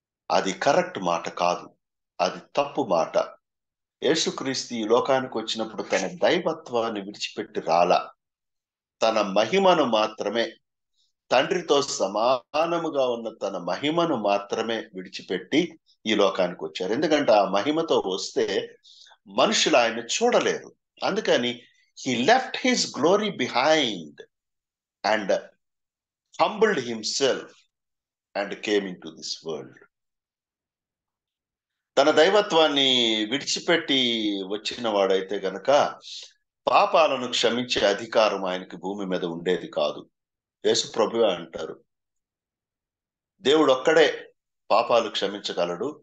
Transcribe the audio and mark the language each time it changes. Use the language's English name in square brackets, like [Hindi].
[Telugu] అది కరెక్ట్ మాట కాదు, అది తప్పు మాట. యేసుక్రీస్తు ఈ లోకానికి వచ్చినప్పుడు తన దైవత్వాన్ని విడిచిపెట్టి రాల, తన మహిమను మాత్రమే, తండ్రితో సమానముగా ఉన్న తన మహిమను మాత్రమే విడిచిపెట్టి ఈ లోకానికి వచ్చారు. ఎందుకంటే ఆ మహిమతో వస్తే మనుషులు ఆయన చూడలేరు. అందుకని [English] he left his glory behind and humbled himself and came into this world. [Telugu] తన దైవత్వాన్ని విడిచిపెట్టి వచ్చిన వాడైతే గనక పాపాలను క్షమించే అధికారం ఆయనకి భూమి మీద ఉండేది కాదు. యేసు ప్రభువే అంటారు, దేవుడు ఒక్కడే పాపాలు క్షమించగలడు.